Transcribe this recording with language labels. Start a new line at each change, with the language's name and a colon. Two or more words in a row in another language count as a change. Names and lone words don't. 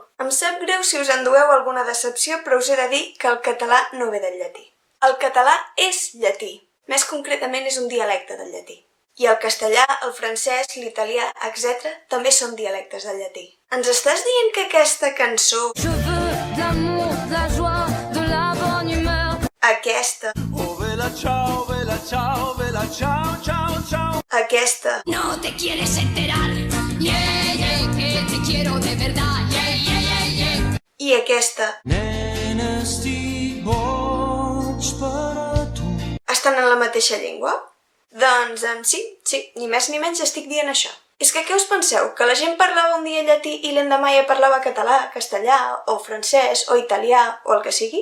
Catalan: Em sap greu si us endueu alguna decepció, però us he de dir que el català no ve del llatí. El català és llatí. Més concretament és un dialecte del llatí. I el castellà, el francès, l'italià, etc. també són dialectes del llatí. Ens estàs dient que aquesta cançó...
French: Je veux de l'amour, de la joie, de la bonne humeur.
Catalan: Aquesta...
Italian: Oh, vela, ciao, ciao, ciao, ciao.
Catalan: Aquesta...
Spanish: No te quieres enterar,
English: yeah, yeah,
Spanish: que te quiero de verdad,
English: yeah, yeah, yeah, yeah.
Catalan: I aquesta... Nena, estic boig per a tu. Estan en la mateixa llengua? Doncs sí, ni més ni menys estic dient això. És que què us penseu? Que la gent parlava un dia llatí i l'endemà ja parlava català, castellà, o francès, o italià, o el que sigui?